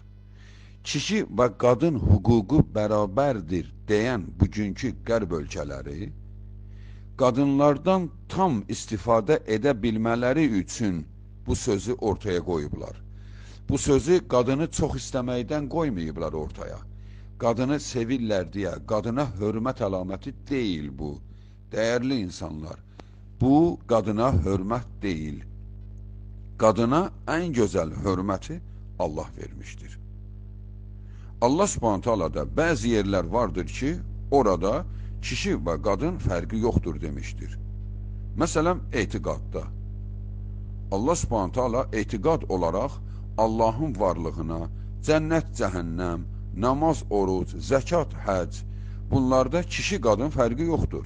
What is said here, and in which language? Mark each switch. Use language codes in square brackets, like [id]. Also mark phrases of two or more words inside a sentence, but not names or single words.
[az] Kişi və qadın hukuku bərabərdir deyən bugünkü qərb ölkələri, qadınlardan tam istifadə edə bilmələri üçün bu sözü ortaya qoyublar. Bu sözü qadını çox istəməkdən qoymayıblar ortaya. Qadını sevirlər deyə, qadına hörmət əlaməti deyil bu. [tr] Değerli insanlar, [az] bu qadına hörmət deyil. [tr] Qadına en güzel hörməti Allah vermiştir. Allah Subhanahu Taala'da bazı yerler vardır ki, orada kişi ve kadın farkı yoktur demiştir. Mesela etiqadda. Allah Subhanahu Taala etiqad olarak Allah'ın varlığına, cennet, cehennem, namaz, oruç, zekat, hac, bunlarda kişi kadın farkı yoktur.